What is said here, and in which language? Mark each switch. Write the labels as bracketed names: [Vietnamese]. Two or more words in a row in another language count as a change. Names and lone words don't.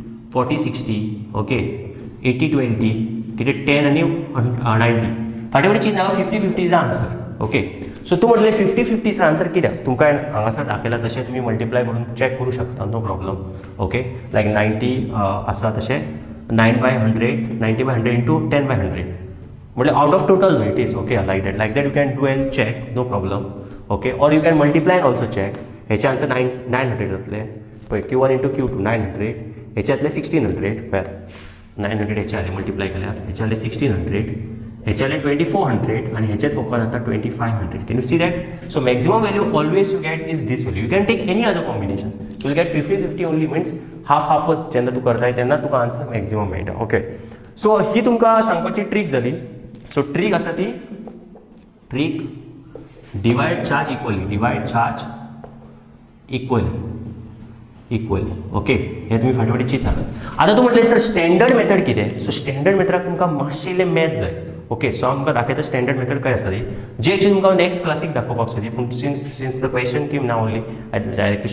[Konkani] 40-60 ओके 80-20 कितें 10 आनी 90 फाटी फुडें चिंत नाका 50-50 [English] is the answer okay so [Konkani] तूं म्हटलें 50-50 आन्सर कित्याक तुमकां हांगासर दाखयला तशें तुमी मल्टिप्लाय करून चॅक करूं शकता [English] no problem okay like [Konkani] 90 आसा तशें [English] 90/100 इंटू 10/100 म्हटल्यार out of total न्हू it is okay like that you can do and check no problem okay or you can multiply and also check [Konkani] हेचे आन्सर 900 जातले पळय Q1 इंटू Q2 900 हेचे जातले 1600 पळय 900 हेचे जाले मल्टिप्लाय केल्यार हेचे जाले 1600 हेचे जाले 2400 आनी हेचेच फोकस जाता 2500 [English] can you see that so maximum value always you get is this value you can take any other combination you will get 50-50 only means half [Konkani] जेन्ना तूं करताय तेन्ना तुका आन्सर मॅक्झिमम मेळटा [English] okay so [Konkani] ही तुमकां सांगपाची ट्रीक जाली सो ट्रीक आसा ती ट्रीक [English] divide charge equally okay [Konkani] हे तुम्ही फाटी फाटी चिंता आतां तूं म्हटलें सर [English] standard method [Konkani] कितें सो स्टँडर्ड मेथडाक तुमकां मातशें इल्लें मॅथ जाय [English] okay so [Konkani] आमकां दाखयता [English] standard method [Konkani] काय आसा ती जी एक्चुअली तुमकां नेक्स्ट क्लासीक दाखोवपाक सोदी पूण [English] since the question came [Konkani] ना [English] only I directly